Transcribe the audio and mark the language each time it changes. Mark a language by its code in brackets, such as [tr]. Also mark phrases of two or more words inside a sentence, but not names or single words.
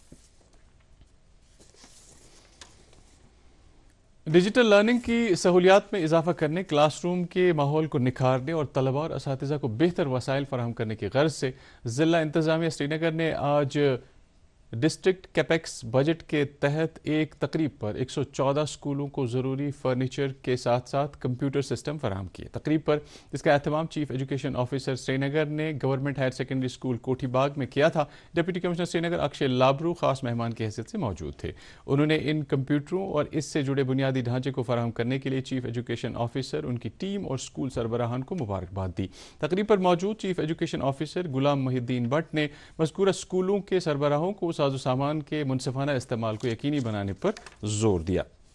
[en] digital learning [ur] کی سہولیات میں اضافہ کرنے، کلاس روم کے ماحول کو نکھارنے اور طلباء اور اساتذہ کو بہتر وسائل فراہم کرنے کی غرض سے ضلع انتظامیہ سری نگر نے آج [en] District Capex Budget [ur] کے تحت ایک تقریب پر 114 اسکولوں کو ضروری فرنیچر کے ساتھ ساتھ [en] computer system [ur] فراہم کیے. تقریب پر جس کا اہتمام [en] Chief Education Officer [ur] سری نگر نے گورنمنٹ ہائر سیکنڈری اسکول کوٹھی باغ میں کیا تھا. [en] Deputy Commissioner [ur] سری نگر اکشے لابرو خاص مہمان کی حیثیت سے موجود تھے. انہوں نے ان کمپیوٹروں اور اس سے جڑے بنیادی ڈھانچے کو فراہم کرنے کے لیے [en] Chief Education Officer, [ur] ان کی ٹیم اور اسکول سربراہان کو مبارکباد دی. تقریب پر موجود [en] Chief Education Officer [ur] غلام محی الدین بٹ نے مذکورہ اسکولوں کے سربراہوں کو ساز و سامان کے منصفانہ استعمال کو یقینی بنانے پر زور دیا.